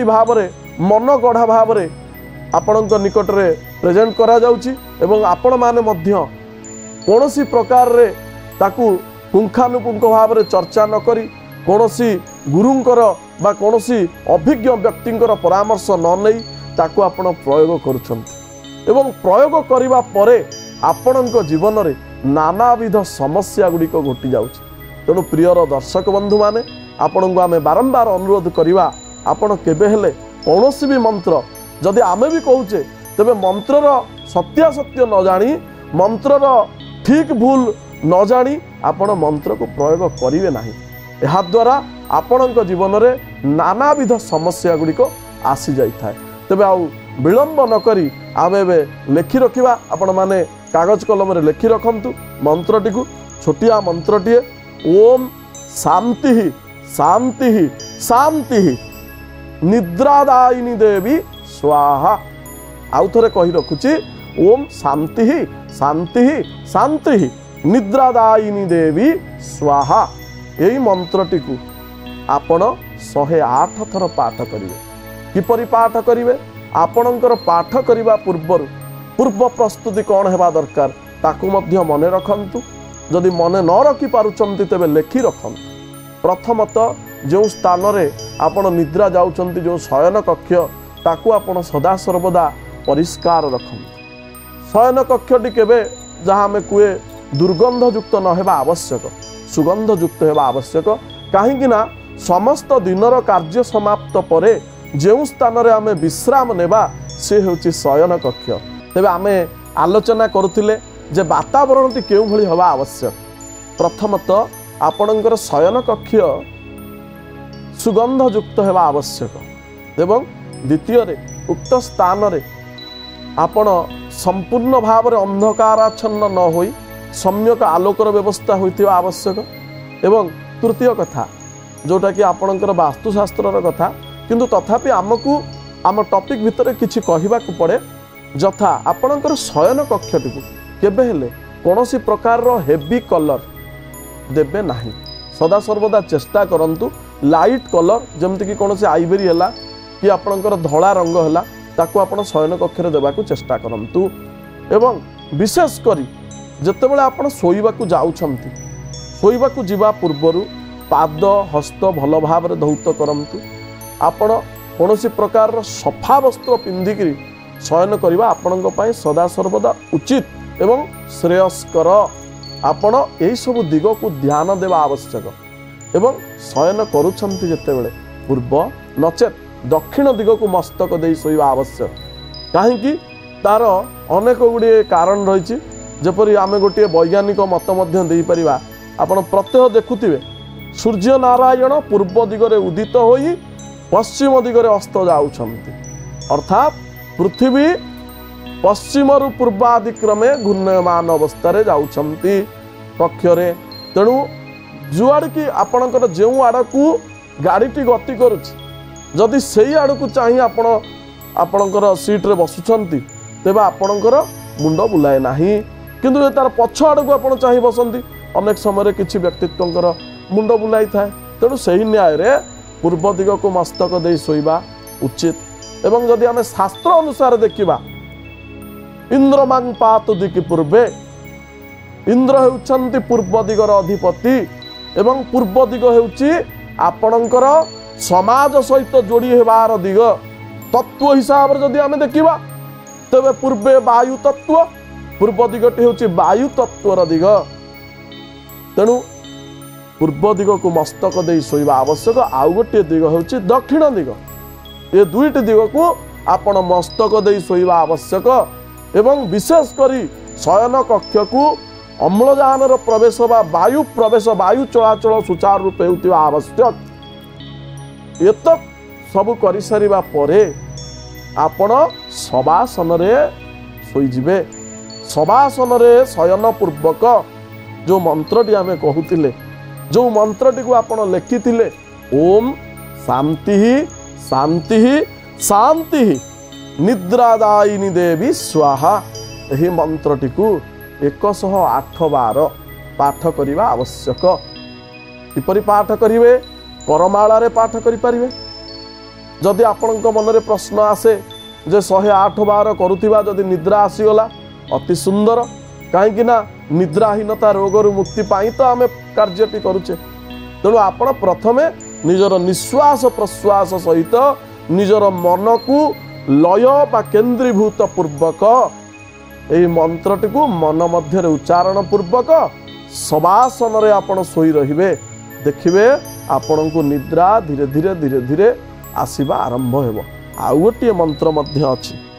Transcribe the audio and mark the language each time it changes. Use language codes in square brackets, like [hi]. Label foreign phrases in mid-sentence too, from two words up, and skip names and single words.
[or] ଭାବ ରେ, ମନଗଢ଼ା ଭାବ ରେ ଆପଣଙ୍କ ନିକଟ ରେ ପ୍ରେଜେଣ୍ଟ କରା ଯାଉଛି ଏବଂ ଆପଣ ମାନେ ମଧ୍ୟ କୌଣସି ପ୍ରକାର ରେ ତାକୁ ପୁଙ୍ଖାନୁପୁଙ୍ଖ ଭାବ ରେ ଚର୍ଚ୍ଚା ନ କରି କୌଣସି ଗୁରୁଙ୍କର ବା କୌଣସି ଅଭିଜ୍ଞ ବ୍ୟକ୍ତିଙ୍କର ପରାମର୍ଶ ନ ନେଇ ତାକୁ ଆପଣ ପ୍ରୟୋଗ କରୁଛନ୍ତି ଏବଂ ପ୍ରୟୋଗ କରିବା ପରେ ଆପଣଙ୍କ ଜୀବନ ରେ ନାନାବିଧ ସମସ୍ୟା ଗୁଡ଼ିକ ଘଟି ଯାଉଛି। ତେଣୁ ପ୍ରିୟ ଦର୍ଶକ ବନ୍ଧୁ ମାନେ ଆପଣଙ୍କୁ ଆମେ ବାରମ୍ବାର ଅନୁରୋଧ କରିବା, ଆପଣ କେବେ ହେଲେ କୌଣସି ଭି ମନ୍ତ୍ର ଯଦି ଆମେ ଭି କହୁଛେ ତେବେ ମନ୍ତ୍ରର ସତ୍ୟାସତ୍ୟ ନ ଜାଣି, ମନ୍ତ୍ରର ଠିକ ଭୁଲ ନ ଜାଣି ଆପଣ ମନ୍ତ୍ରକୁ ପ୍ରୟୋଗ କରିବେ ନାହିଁ। ଏହା ଦ୍ୱାରା ଆପଣଙ୍କ ଜୀବନ ରେ ନାନାବିଧ ସମସ୍ୟା ଗୁଡ଼ିକ ଆସି ଯାଇ ଥାଏ। ତେବେ ଆଉ ବିଳମ୍ବ ନ କରି ଆମେ ବି ଲେଖି ରଖିବା। ଆପଣ ମାନେ କାଗଜ କଲମ ରେ ଲେଖି ରଖନ୍ତୁ ମନ୍ତ୍ରଟିକୁ। ଛୋଟିଆ ମନ୍ତ୍ରଟି [sa] ओम शांति शांति शांति निद्रादायिनी देवी स्वाहा। [or] ଆଉ ଥରେ କହି ରଖୁଛି [sa] ओम शांति शांति शांति निद्रादायिनी देवी स्वाहा। [or] ଏହି ମନ୍ତ୍ରଟିକୁ ଆପଣ 108 ଥର ପାଠ କରିବେ। କିପରି ପାଠ କରିବେ? ଆପଣଙ୍କର ପାଠ କରିବା ପୂର୍ବ ପ୍ରସ୍ତୁତି କଣ ହେବା ଦରକାର ତାକୁ ମଧ୍ୟ ମନେ ରଖନ୍ତୁ। ଯଦି ମନେ ନ ରଖି ପାରୁଛନ୍ତି ତେବେ ଲେଖି ରଖନ୍ତୁ। ପ୍ରଥମତଃ ଯେଉଁ ସ୍ଥାନ ରେ ଆପଣ ନିଦ୍ରା ଯାଉଛନ୍ତି, ଯେଉଁ ଶୟନ କକ୍ଷ ତାକୁ ଆପଣ ସଦା ସର୍ବଦା ପରିଷ୍କାର ରଖନ୍ତୁ। ଶୟନ କକ୍ଷଟି କେବେ ଯାହା ଆମେ କୁହେ ଦୁର୍ଗନ୍ଧଯୁକ୍ତ ନ ହେବା ଆବଶ୍ୟକ, ସୁଗନ୍ଧଯୁକ୍ତ ହେବା ଆବଶ୍ୟକ। କାହିଁକି ନା ସମସ୍ତ ଦିନର କାର୍ଯ୍ୟ ସମାପ୍ତ ପରେ ଯେଉଁ ସ୍ଥାନ ରେ ଆମେ ବିଶ୍ରାମ ନେବା ସେ ହେଉଛି ଶୟନ କକ୍ଷ। ତେବେ ଆମେ ଆଲୋଚନା କରୁଥିଲେ ଯେ ବାତାବରଣଟି କେତେ ଭଲ ହେବା ଆବଶ୍ୟକ। ପ୍ରଥମତଃ ଆପଣଙ୍କର ଶୟନ କକ୍ଷ ସୁଗନ୍ଧଯୁକ୍ତ ହେବା ଆବଶ୍ୟକ ଏବଂ ଦ୍ୱିତୀୟ ରେ ଉକ୍ତ ସ୍ଥାନ ରେ ଆପଣ ସମ୍ପୂର୍ଣ୍ଣ ଭାବ ରେ ଅନ୍ଧକାରାଚ୍ଛନ୍ନ ନ ହୋଇ ସମ୍ୟକ ଆଲୋକର ବ୍ୟବସ୍ଥା ହୋଇଥିବା ଆବଶ୍ୟକ। ଏବଂ ତୃତୀୟ କଥା ଯେଉଁଟା କି ଆପଣଙ୍କର ବାସ୍ତୁଶାସ୍ତ୍ର କଥା କିନ୍ତୁ ତଥାପି ଆମକୁ ଆମ ଟପିକ ଭିତରେ କିଛି କହିବାକୁ ପଡ଼େ ଯଥା ଆପଣଙ୍କର ଶୟନ କକ୍ଷଟି କେବେ ହେଲେ କୌଣସି ପ୍ରକାର ର [en] heavy color [or] ଦେବେ ନାହିଁ ସଦା ସର୍ବଦା ଚେଷ୍ଟା କରନ୍ତୁ [en] light color [or] ଯେମିତି କି କୌଣସି ଆଇଭରୀ ହେଲା କି ଆପଣଙ୍କର ଧଳା ରଙ୍ଗ ହେଲା ତାକୁ ଆପଣ ଶୟନ କକ୍ଷ ରେ ଦେବାକୁ ଚେଷ୍ଟା କରନ୍ତୁ ଏବଂ ବିଶେଷ କରି ଯେତେବେଳେ ଆପଣ ଶୋଇବାକୁ ଯାଉଛନ୍ତି ଶୋଇବାକୁ ଯିବା ପୂର୍ବରୁ ପାଦ ହସ୍ତ ଭଲ ଭାବ ରେ ଧୌତ କରନ୍ତୁ ଆପଣ କୌଣସି ପ୍ରକାର ର ସଫା ବସ୍ତ୍ର ପିନ୍ଧିକରି ଶୟନ କରିବା ଆପଣଙ୍କ ପାଇଁ ସଦା ସର୍ବଦା ଉଚିତ ଏବଂ ଶ୍ରେୟସ୍କର ଆପଣ ଏହି ସବୁ ଦିଗକୁ ଧ୍ୟାନ ଦେବା ଆବଶ୍ୟକ ଏବଂ ଶୟନ କରୁଛନ୍ତି ଯେତେବେଳେ ପୂର୍ବ ନଚେତ ଦକ୍ଷିଣ ଦିଗକୁ ମସ୍ତକ ଦେଇ ଶୋଇବା ଆବଶ୍ୟକ କାହିଁ ତାର ଅନେକ ଗୁଡ଼ିଏ କାରଣ ରହିଛି ଯେପରି ଆମେ ଗୋଟେ ବୈଜ୍ଞାନିକ ମତ ଦେଇ ପାରିବା ଆପଣ ପ୍ରତ୍ୟହ ଦେଖୁଥିବେ ସୂର୍ଯ୍ୟ ନାରାୟଣ ପୂର୍ବ ଦିଗରେ ଉଦିତ ହୋଇ ପଶ୍ଚିମ ଦିଗରେ ଅସ୍ତ ଯାଉଛନ୍ତି ଅର୍ଥାତ ପୃଥିବୀ ପଶ୍ଚିମ ରୁ ପୂର୍ବାଦିକ୍ରମେ ଘୂର୍ଣ୍ଣାୟମାନ ଅବସ୍ଥା ଯାଉଛନ୍ତି କକ୍ଷରେ ତେଣୁ ଯୋଉଁଆଡ଼େ କି ଆପଣଙ୍କର ଯେଉଁ ଆଡ଼କୁ ଗାଡ଼ିଟି ଗତି କରୁଛି ଯଦି ସେହି ଆଡ଼କୁ ଚାହିଁ ଆପଣଙ୍କର ସିଟରେ ବସୁଛନ୍ତି ତେବେ ଆପଣଙ୍କର ମୁଣ୍ଡ ବୁଲାଏ ନାହିଁ କିନ୍ତୁ ତାର ପଛ ଆଡ଼କୁ ଆପଣ ଚାହିଁ ବସନ୍ତି ଅନେକ ସମୟ କିଛି ବ୍ୟକ୍ତିଙ୍କର ମୁଣ୍ଡ ବୁଲାଇ ଥାଏ ତେଣୁ ସେହି ନ୍ୟାୟ ରେ ପୂର୍ବ ଦିଗକୁ ମସ୍ତକ ଦେଇ ଶୋଇବା ଉଚିତ ଏବଂ ଯଦି ଆମେ ଶାସ୍ତ୍ର ଅନୁସାରେ ଦେଖିବା ଇନ୍ଦ୍ରମାଂ ପାତୁ ଦିକ୍ ପୂର୍ବେ ଇନ୍ଦ୍ର ହେଉଛନ୍ତି ପୂର୍ବ ଦିଗର ଅଧିପତି ଏବଂ ପୂର୍ବ ଦିଗ ହେଉଛି ଆପଣଙ୍କର ସମାଜ ସହିତ ଯୋଡ଼ି ହେବାର ଦିଗ ତତ୍ତ୍ୱ ହିସାବ ରେ ଯଦି ଆମେ ଦେଖିବା ତେବେ ପୂର୍ବେ ବାୟୁ ତତ୍ତ୍ୱ ପୂର୍ବ ଦିଗଟି ହେଉଛି ବାୟୁ ତତ୍ତ୍ୱର ଦିଗ ତେଣୁ ପୂର୍ବ ଦିଗକୁ ମସ୍ତକ ଦେଇ ଶୋଇବା ଆବଶ୍ୟକ ଆଉ ଗୋଟେ ଦିଗ ହେଉଛି ଦକ୍ଷିଣ ଦିଗ ଏ ଦୁଇଟି ଦିଗକୁ ଆପଣ ମସ୍ତକ ଦେଇ ଶୋଇବା ଆବଶ୍ୟକ ଏବଂ ବିଶେଷ କରି ଶୟନ କକ୍ଷକୁ ଅମ୍ଳଜାନ ପ୍ରବେଶ ବା ବାୟୁ ପ୍ରବେଶ ବାୟୁ ଚଳାଚଳ ସୁଚାରୁ ରୂପେ ହେଉଥିବା ଆବଶ୍ୟକ [sa] एत सब करि सारिबा परे आपण शवासन रे सोईजिबे शवासन रे शयन पूर्वक जो मंत्रटी आमे कहूतिले जो मंत्रटी को आपण लेखिथिले ओम शांति शांति शांति निद्रादायिनी देवी [or] ସ୍ୱାହା ଏହି ମନ୍ତ୍ରଟିକୁ 108 ବାର ପାଠ କରିବା ଆବଶ୍ୟକ କିପରି ପାଠ କରିବେ କରମାଳା ରେ ପାଠ କରି ପାରିବେ ଯଦି ଆପଣଙ୍କ ମନ ରେ ପ୍ରଶ୍ନ ଆସେ ଯେ 108 ବାର କରୁଥିବା ଯଦି ନିଦ୍ରା ଆସିଗଲା ଅତି ସୁନ୍ଦର କାହିଁ ନା ନିଦ୍ରାହୀନତା ରୋଗରୁ ମୁକ୍ତି ପାଇଁ ତ ଆମେ କାର୍ଯ୍ୟଟି କରୁଛେ ତେଣୁ ଆପଣ ପ୍ରଥମେ ନିଜର ନିଶ୍ୱାସ ପ୍ରଶ୍ୱାସ ସହିତ ନିଜର ମନକୁ ଲୟ ବା କେନ୍ଦ୍ରୀଭୂତ ପୂର୍ବକ ଏହି ମନ୍ତ୍ରଟିକୁ ମନ ମଧ୍ୟ ଉଚ୍ଚାରଣ ପୂର୍ବକ ଶବାସନ ରେ ଆପଣ ଶୋଇ ରହିବେ ଦେଖିବେ ଆପଣଙ୍କୁ ନିଦ୍ରା ଧୀରେ ଧୀରେ ଧୀରେ ଧୀରେ ଆସିବା ଆରମ୍ଭ ହେବ ଆଉ ଗୋଟେ ମନ୍ତ୍ର ମଧ୍ୟ ଅଛି